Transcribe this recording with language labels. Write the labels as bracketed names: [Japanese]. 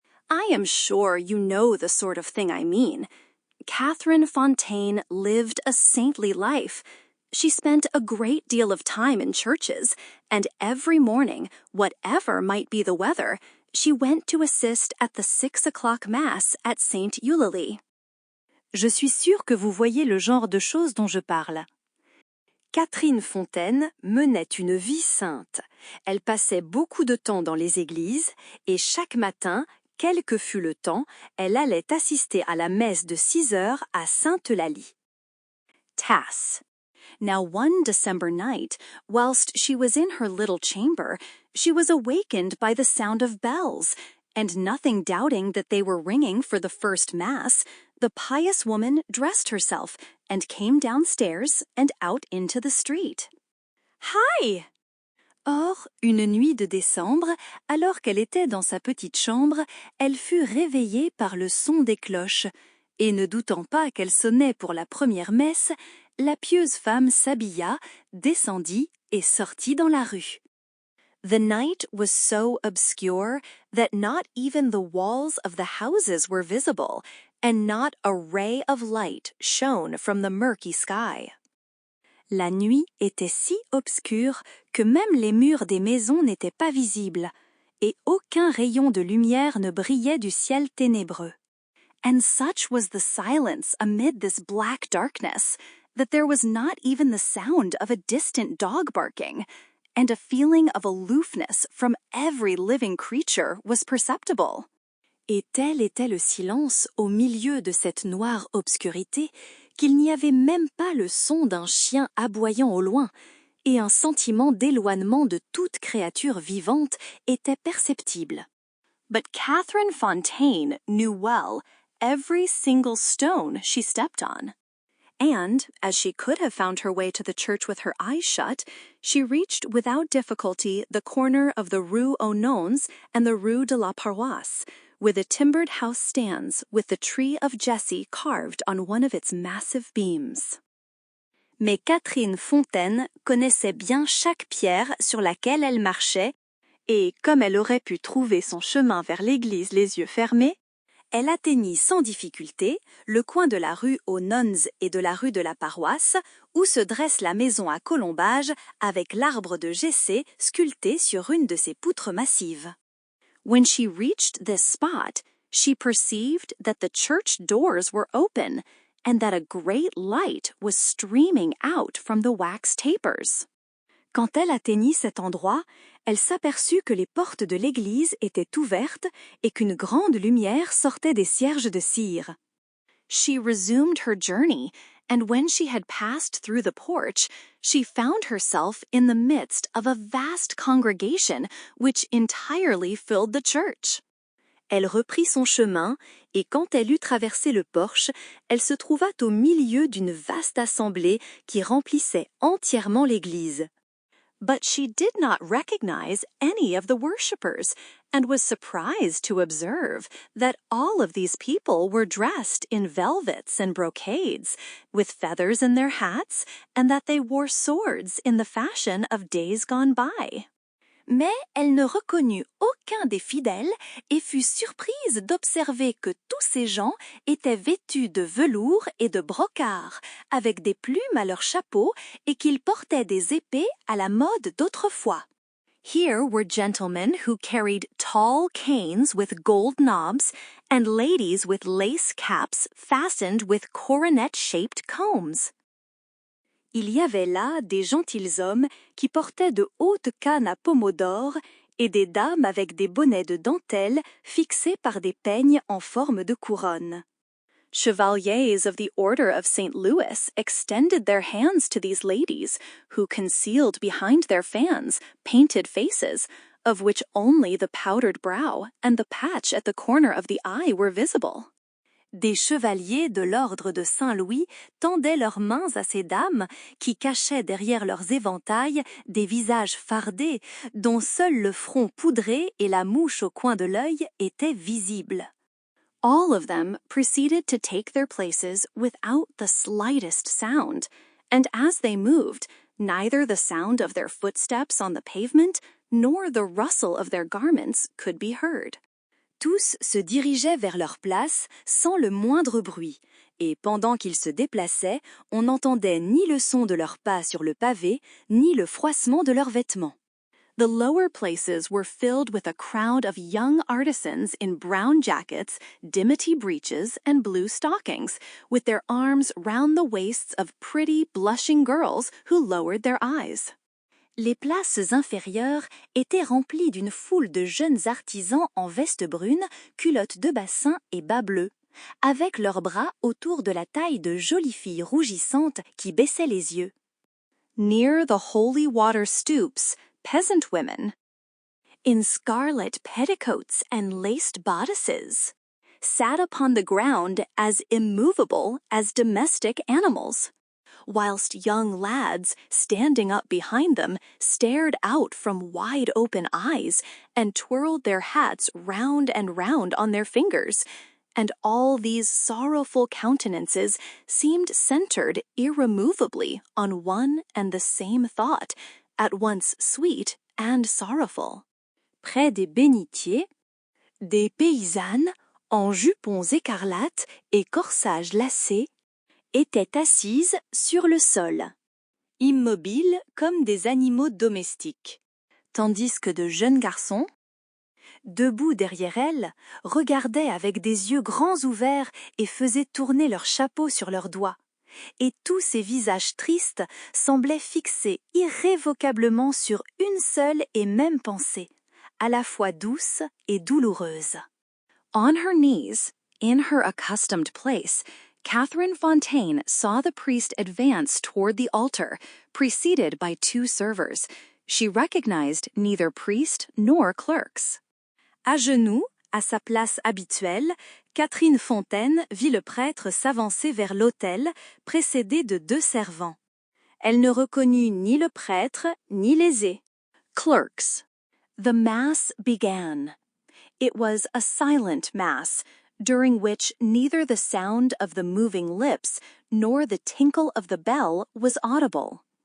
[English] I am sure you know the sort of thing I mean. Catherine Fontaine lived a saintly life. She spent a great deal of time in churches, and every morning, whatever might be the weather, she went to assist at the 6 o'clock Mass at Saint Eulalie. [French] Je suis sûre que vous voyez le genre de choses dont je parle. Catherine Fontaine menait une vie sainte. Elle passait beaucoup de temps dans les églises, et chaque matin, quel que fût le temps, elle allait assister à la messe de 6 heures à Sainte-Eulalie. Tass. [English] Now one December night, whilst she was in her little chamber, she was awakened by the sound of bells, and nothing doubting that they were ringing for the first Mass, the pious woman dressed herself and came downstairs and out into the street. Hi! [French] Or, une nuit de décembre, alors qu'elle était dans sa petite chambre, elle fut réveillée par le son des cloches, et ne doutant pas qu'elle sonnait pour la première messe, la pieuse femme s'habilla, descendit et sortit dans la rue. [English] The night was so obscure that not even the walls of the houses were visible, and not a ray of light shone from the murky sky. [French] La nuit était si obscure que même les murs des maisons n'étaient pas visibles, et aucun rayon de lumière ne brillait du ciel ténébreux. [English] and such was the silence amid this black darkness that there was not even the sound of a distant dog barking, and a feeling of aloofness from every living creature was perceptible. [French] Et tel était le silence au milieu de cette noire obscurité qu'il n'y avait même pas le son d'un chien aboyant au loin, et un sentiment d'éloignement de toute créature vivante était perceptible. [English] But Catherine Fontaine knew well every single stone she stepped on. And, as she could have found her way to the church with her eyes shut, she reached without difficulty the corner of the Rue aux Nones and the Rue de la Paroisse, where the timbered house stands with the tree of Jesse carved on one of its massive beams. [French] Mais Catherine Fontaine connaissait bien chaque pierre sur laquelle elle marchait, et comme elle aurait pu trouver son chemin vers l'église les yeux fermés, elle atteignit sans difficulté le coin de la rue aux Nones et de la rue de la Paroisse, où se dresse la maison à colombage avec l'arbre de Jessé sculpté sur une de ses poutres massives. [English] When she reached this spot, she perceived that the church doors were open and that a great light was streaming out from the wax tapers. [French] Quand elle atteignit cet endroit, elle s'aperçut que les portes de l'église étaient ouvertes et qu'une grande lumière sortait des cierges de cire. [English] She resumed her journey, and when she had passed through the porch, she found herself in the midst of a vast congregation which entirely filled the church. [French] Elle reprit son chemin, et quand elle eut traversé le porche, elle se trouva au milieu d'une vaste assemblée qui remplissait entièrement l'église. [English] But she did not recognize any of the worshippers, and was surprised to observe that all of these people were dressed in velvets and brocades, with feathers in their hats, and that they wore swords in the fashion of days gone by. [French] Mais elle ne reconnut aucun des fidèles et fut surprise d'observer que tous ces gens étaient vêtus de velours et de brocart, avec des plumes à leur chapeau et qu'ils portaient des épées à la mode d'autrefois. [English] Here were gentlemen who carried tall canes with gold knobs and ladies with lace caps fastened with coronet-shaped combs. [French] Il y avait là des gentilshommes qui portaient de hautes cannes à pommeau d'or et des dames avec des bonnets de dentelle fixés par des peignes en forme de couronne. [English] Chevaliers of the Order of St. Louis extended their hands to these ladies, who concealed behind their fans painted faces, of which only the powdered brow and the patch at the corner of the eye were visible. [French] Des chevaliers de l'ordre de Saint-Louis tendaient leurs mains à ces dames qui cachaient derrière leurs éventails des visages fardés dont seul le front poudré et la mouche au coin de l'œil étaient visibles. [English] All of them proceeded to take their places without the slightest sound, and as they moved, neither the sound of their footsteps on the pavement nor the rustle of their garments could be heard. [French] Tous se dirigeaient vers leur place sans le moindre bruit, et pendant qu'ils se déplaçaient, on n'entendait ni le son de leurs pas sur le pavé, ni le froissement de leurs vêtements. [English] The lower places were filled with a crowd of young artisans in brown jackets, dimity breeches, and blue stockings, with their arms round the waists of pretty, blushing girls who lowered their eyes. [French] Les places inférieures étaient remplies d'une foule de jeunes artisans en veste brune, culottes de bassin et bas bleus, avec leurs bras autour de la taille de jolies filles rougissantes qui baissaient les yeux. [English] Near the holy water stoops, peasant women, in scarlet petticoats and laced bodices, sat upon the ground as immovable as domestic animals, whilst young lads, standing up behind them, stared out from wide-open eyes and twirled their hats round and round on their fingers, and all these sorrowful countenances seemed centered irremovably on one and the same thought, at once sweet and sorrowful. [French] Près des bénitiers, des paysannes, en jupons écarlates et corsages lacés, étaient assises sur le sol, immobiles comme des animaux domestiques, tandis que de jeunes garçons, debout derrière elle, regardaient avec des yeux grands ouverts et faisaient tourner leurs chapeaux sur leurs doigts. Et tous ces visages tristes semblaient fixés irrévocablement sur une seule et même pensée, à la fois douce et douloureuse. [English] On her knees, in her accustomed place, Catherine Fontaine saw the priest advance toward the altar, preceded by 2 servers. She recognized neither priest nor clerks. [French] À genoux, à sa place habituelle, Catherine Fontaine vit le prêtre s'avancer vers l'autel, précédé de 2 servants. Elle ne reconnut ni le prêtre, ni l'aisé. [English] Clerks. The mass began. It was a silent mass, during which neither the sound of the moving lips nor the tinkle of the bell was audible.